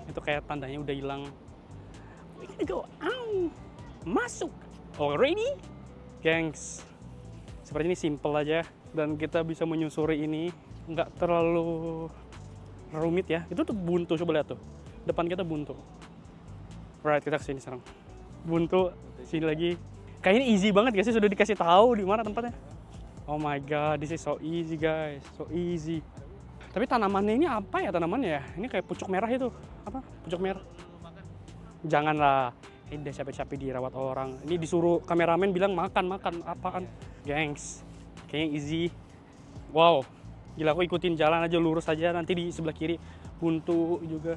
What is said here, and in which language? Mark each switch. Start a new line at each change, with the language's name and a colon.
Indonesian: Itu kayak tandanya udah hilang.
English: We gotta go.
Indonesian: Ow. Masuk. Already? Gengs. Seperti ini simple aja. Dan kita bisa menyusuri ini. Nggak terlalu rumit ya. Itu tuh buntu, coba lihat tuh. Depan kita buntu.
English: Right,
Indonesian: kita kesini sekarang. Buntu, sini lagi. Kayaknya easy banget gak sih? Sudah dikasih tahu di mana tempatnya.
English: Oh my god, this is so easy guys. So easy.
Indonesian: Tapi tanamannya ini apa ya tanamannya ya? Ini kayak pucuk merah itu. Apa? Pucuk merah. Janganlah. Ini udah capek-capek dirawat orang. Ini disuruh kameramen bilang makan. Apaan? Gengs.
English: Kayaknya easy.
Indonesian: Wow. Gila, aku ikutin jalan aja, lurus aja. Nanti di sebelah kiri buntu juga.